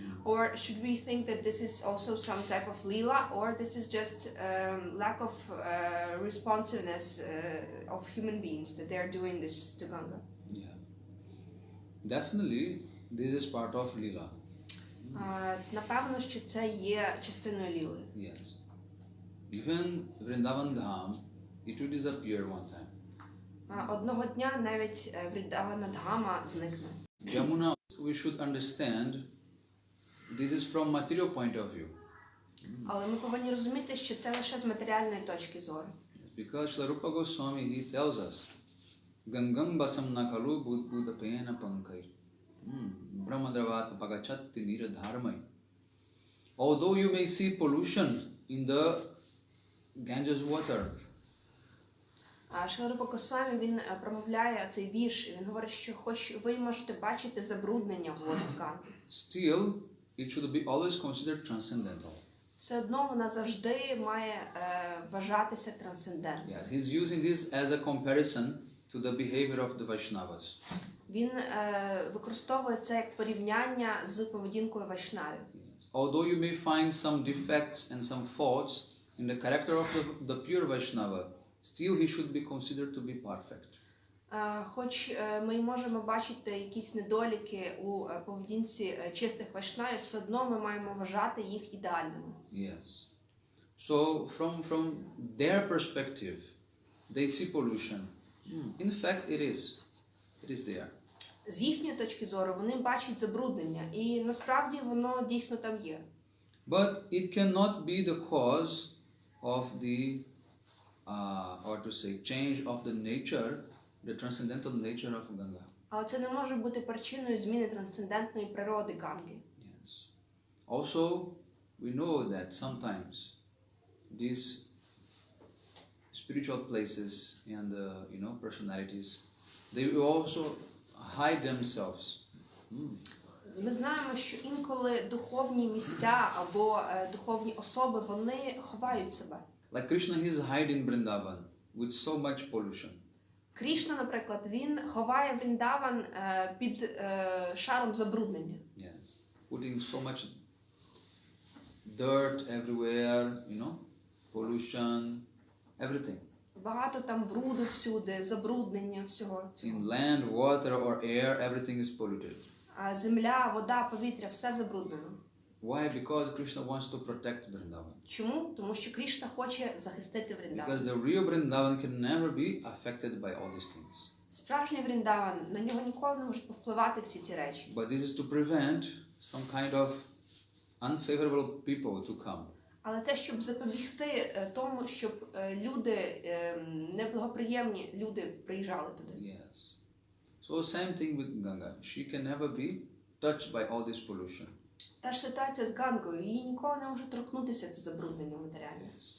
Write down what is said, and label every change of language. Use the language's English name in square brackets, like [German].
[English] Or should we think that this is also some type of lila, or this is just lack of responsiveness of human beings that they are doing this to Ganga? Yeah. Definitely, this is part of lila. [Ukrainian] Напевно, що це є частиною ліли. [English] Yes. Even Vrindavan Dham, it will disappear one time. [Ukrainian] Одного дня навіть Вріндавана Дгама зникне. [English] Jamuna, we should understand, this is from material point of view. [Ukrainian] Але ми повинні розуміти, що це лише з матеріальної точки зору. [English] Because Shri Rupa Goswami, he tells us, [Sanskrit] Gangam basam nakalu buddha pena pankay, brahmadravat pagachatti niradharmai. [English] Although you may see pollution in the Ganges water, [Ukrainian] Шри Рупа Госвамі, він промовляє цей вірш, він говорить, що хоч ви можете бачити забруднення в водах Ганги, [English] still it should be always considered transcendental. [Ukrainian] все одно вона завжди має вважатися трансцендентною. [English] Yes, he's using this as a comparison to the behavior of the Vaishnavas. [Ukrainian] Він використовує це як порівняння з поведінкою вайшнавів. [English] Yes. Although you may find some defects and some faults in the character of the pure Vaishnava, still he should be considered to be perfect. [Ukrainian] Хоч ми й можемо бачити якісь недоліки у поведінці чистих вайшнавів, все одно ми маємо вважати їх ідеальними. [English] Yes. So from their perspective, they see pollution. In fact, it is there. [Ukrainian] З їхньої точки зору вони бачать забруднення, і насправді воно дійсно там є. [English] But it cannot be the cause of the, or to say, change of the nature, the transcendental nature of Ganga. [Ukrainian] Але це не може бути причиною зміни трансцендентної природи Ганги. [English] Yes. Also, we know that sometimes these spiritual places and personalities, they will also hide themselves. [Ukrainian] Ми знаємо, що інколи духовні місця або духовні особи, вони ховають себе. [English] Like Krishna, he is hiding Vrindavan with so much pollution. [Ukrainian] Крішна, наприклад, він ховає Вріндаван під шаром забруднення. [English] Yes. Putting so much dirt everywhere, pollution, everything. [Ukrainian] Багато там бруду всюди, забруднення всього цього. [English] In land, water or air, everything is polluted. [Ukrainian] Земля, вода, повітря, все забруднено. [English] Why? Because Krishna wants to protect Vrindavan. [Ukrainian] Чому? Тому що Крішна хоче захистити [English] Because [Ukrainian] Вріндаван. [English] the real Vrindavan can never be affected by all these things. [Ukrainian] Справжній Вріндаван, на нього ніколи не можуть повпливати всі ці речі. [English] But this is to prevent some kind of unfavorable people to come. [Ukrainian] Але це щоб запобігти тому, щоб люди, неблагоприємні люди приїжджали туди. [English] Yes. So same thing with Ganga. She can never be touched by all this pollution. [Ukrainian] Та ж ситуація з Гангою, її ніколи не може торкнутися це забруднення матеріальне.